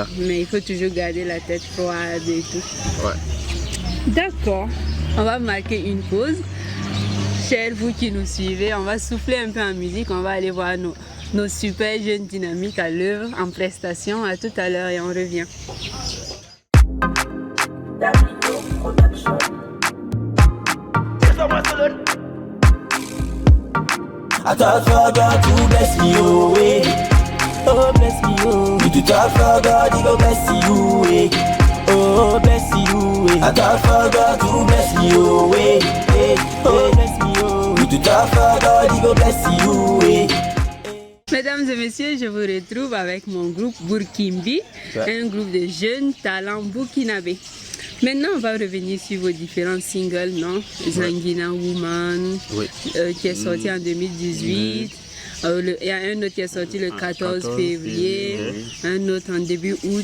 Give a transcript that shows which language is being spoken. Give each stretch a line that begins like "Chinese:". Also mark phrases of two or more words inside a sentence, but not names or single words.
French: Mais il faut toujours garder la tête froide et tout. Ouais. D'accord. On va marquer une pause. Chers vous qui nous suivez, on va souffler un peu en musique. On va aller voir nos super jeunes dynamiques à l'œuvre, en prestation. À tout à l'heure et on revient.
Nigerian Pidgin: Oh bless you, you do talk for God, he go bless you, eh. Oh bless you, eh. I talk for God to bless you, eh. Oh bless you, you do talk for God, he go bless you, eh.
French: Mesdames et messieurs, je vous retrouve avec mon groupe Burkimbi, un groupe de jeunes talents burkinabés. Maintenant, on va revenir sur vos différents singles, non? Zangina Woman, qui est sorti en 2018. Il y a un autre qui est sorti le 14 février, un autre en début août.